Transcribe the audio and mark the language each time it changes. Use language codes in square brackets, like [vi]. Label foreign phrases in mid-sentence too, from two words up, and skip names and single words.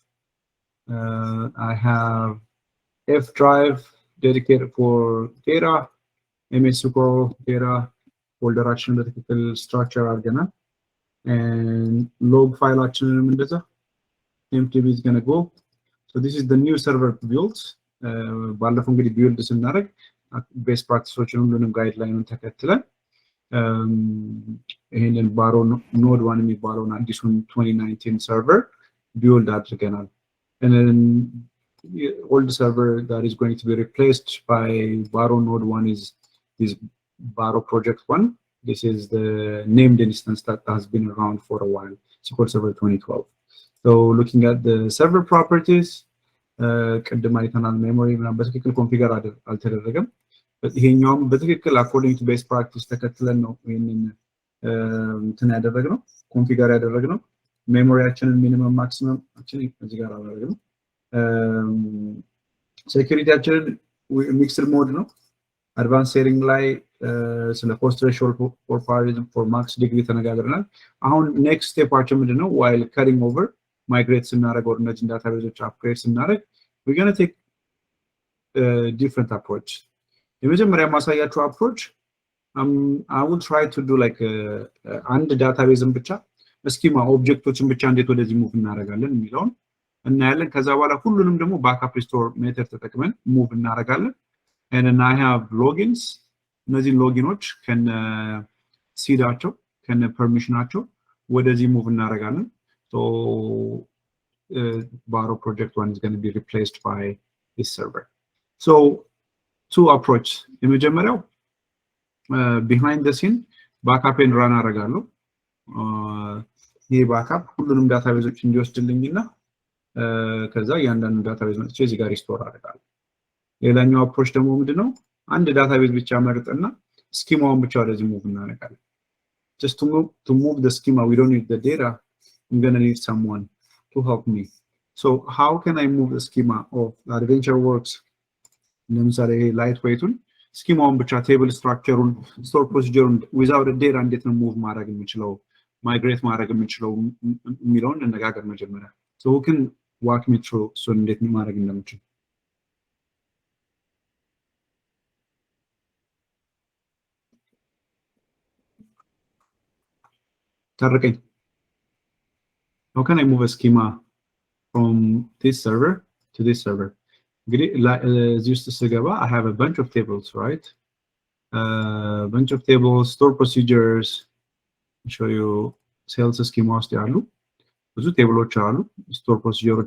[en] I have F drive dedicated for data, MSQL data folder action vertical structure argana, and log file action MTB is gonna go. So this is the new server build. [am] ባለፈው እንግዲህ ቢልድ ስናደርግ [en] best practices [am] ሁሉንም ጋይድላይኑን ተከትለን ይሄንን ባሮ ኖድ 1 የሚባለውን አዲሱን 2019 [en] server build [am] አድርገናል. [en] And then the old server that is going to be replaced by Baro node 1 is Baro project 1. This is the named instance that has been around for a while, SQL Server 2012. So looking at the server properties, [am] ቅድም አይተናል ሜሞሪ ምናምን በትክክል ኮንፊገር አልተደረገም። ይሄኛውም በትክክል [en] according to best practice [am] ተከትለን ነው ይሄንን እንትን ያደረግነው ኮንፊገር ያደረግነው። ሜሞሪያችንን [en] minimum maximum actually [am] እዚህ ጋር አደረግነው። ሴኩሪቲያችንን [en] mixed mode [am] ነው። [en] advance setting [am] ላይ ስለ [en] cost threshold for parallelism for max degree [am] ተነጋግረናል። አሁን [en] next step [am] ምንድነው? [en] while carrying over [am] ማይግሬት ስናደርግ ወደ እነዚህ ዳታቤዞች አፕግሬድ ስናደርግ [en] we're going to take different approach. [am] የመጀመሪያ ማሳያችሁ [en] approach I will try to do like [am] አንድ ዳታቤዝን ብቻ [en] schema objects [am] ብቻ እንዴት ወደዚህ ሙቭ እናደርጋለን የሚለውን እናያለን። ከዛ በኋላ ሁሉንም ደግሞ [en] backup restore method [am] ተጠቅመን ሙቭ እናደርጋለን። [en] and then I have logins [am] እነዚህ ሎጊኖች ከነ ሲዳቸው ከነ ፐርሚሽናቸው ወደዚህ ሙቭ እናደርጋለን። [en] So Baro project 1 is going to be replaced by this server. So two approach. [am] የመጀመሪያው [en] behind the scene backup and run [am] አደርጋለሁ። ይሄ ባክአፕ ሁሉንም ዳታቤዞች እንዲወስድልኝና ከዛ ያንዳንዱ ዳታቤዝ መጥቼ እዚህ ጋር ሪስቶር አደርጋለሁ። ሌላኛው አፕሮች ደግሞ ምንድነው? አንድ ዳታቤዝ ብቻ መርጥና ስኪማውን ብቻ ወደዚህ ሙቭ እናደርጋለን። [en] Just to move the schema, we don't need the data. I'm going to need someone to help me. So how can I move the schema of AdventureWorks? [am] ለምሳሌ ላይትዌይቱን ስኪማውን ብቻ [en] table structure store procedure without data [am] እንዴት ነው ሙቭ ማድረግ የምንችለው ማይግሬት ማድረግ የምንችለው የሚለውን እንነጋገር መጀመሪያ። [en] So who can walk me through so [am] እንዴት ማድረግ እንደምችል? ታረቀኝ. [en] How can I move a schema from this server to this server? As used to say, I have a bunch of tables, right? A bunch of tables, store procedures. I'll show you sales schemas. Those tables are store procedures.